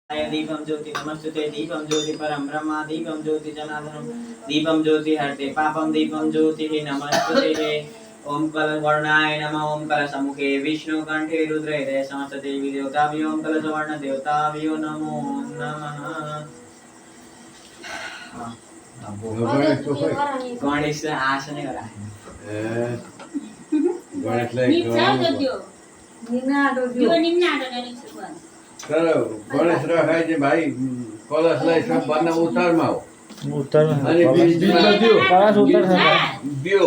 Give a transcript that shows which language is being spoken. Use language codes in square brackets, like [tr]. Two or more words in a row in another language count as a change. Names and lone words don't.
[sa] दीपम ज्योति नमस्तुते दीपम ज्योति परम ब्रह्म दीपम ज्योति जनार्दनम दीपम ज्योति हरते पापम दीपम ज्योति नमस्तुते ओम कलवर्णाय नमः ओम कलसमुखे विष्णु कंठे रुद्र हृदय समस्त देवी देवताभ्यो ओम कलसवर्ण देवताभ्यो नमो नमः। [ne] गणेश आसन गरा गणेश राखाइ चाहिँ भाइ कलशलाई सबभन्दा उत्तरमा हो। उत्तरमा अनि बिचमा दियो कलश उत्तर छ दियो